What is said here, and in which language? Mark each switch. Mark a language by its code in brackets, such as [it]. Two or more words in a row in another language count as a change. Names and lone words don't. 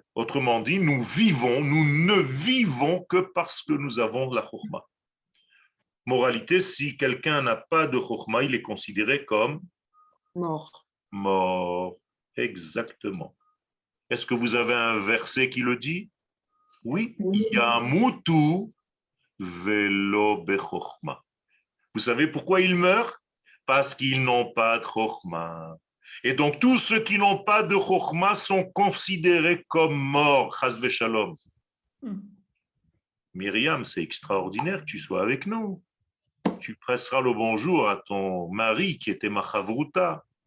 [fr] Autrement dit, nous ne vivons que parce que nous avons la Chochma. Moralité, si quelqu'un n'a pas de Chochma, il est considéré comme Mort. Mort. Exactement. Est-ce que vous avez un verset qui le dit? Oui. [he] ימותו ולא בחכמה. [fr] Vous savez pourquoi ils meurent? Parce qu'ils n'ont pas de chochma. Et donc tous ceux qui n'ont pas de chochma sont considérés comme morts. [he] חס ושלום. [fr] Myriam, c'est extraordinaire que tu sois avec nous. Tu presseras le bonjour à ton mari qui était ma chavruta.